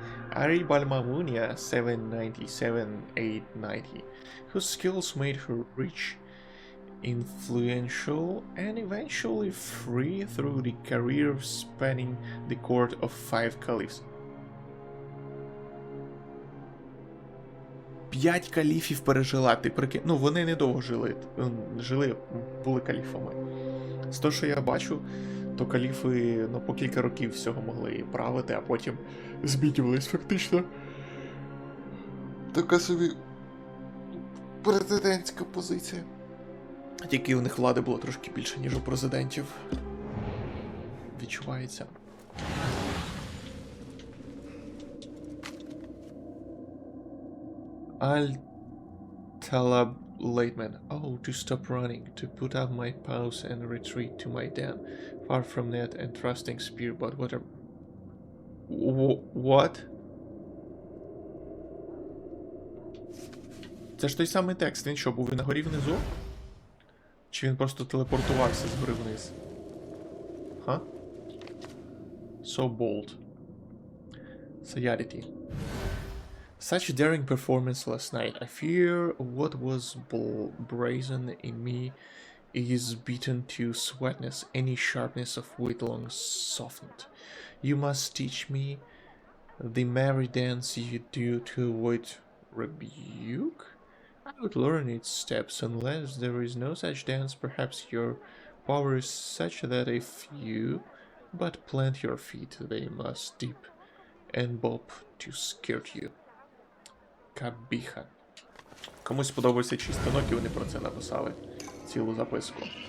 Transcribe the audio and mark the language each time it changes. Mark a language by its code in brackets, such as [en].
[en] Arib al-Mamunia, 797-890, whose skills made her rich, influential, and eventually free through the career spanning the court of 5 caliphs. [uk] 5 каліфів пережила, ти прикинь. Ну, вони недовго жили, були каліфами. З того, що я бачу, то каліфи, ну, по кілька років всього могли правити, а потім змінювались фактично. Така собі президентська позиція. Тільки у них влади було трошки більше, ніж у президентів. Відчувається. Al-Talab Lateman. [en] Oh, to stop running, to put up my paws and retreat to my den, far from net and trusting spear, but what a... What? [uk] Це ж той самий текст, він що, був і на горі внизу? Чи він просто телепортувався згори вниз? [en] Ха? So bold. Sayarity. Such daring performance last night. I fear what was brazen in me is beaten to sweetness. Any sharpness of wit long softened. You must teach me the merry dance you do to avoid rebuke. I would learn its steps unless there is no such dance. Perhaps your power is such that if you but plant your feet, they must dip and bob to skirt you. Кабіха. [uk] Комусь сподобався чистонок, і вони про це написали цілу записку.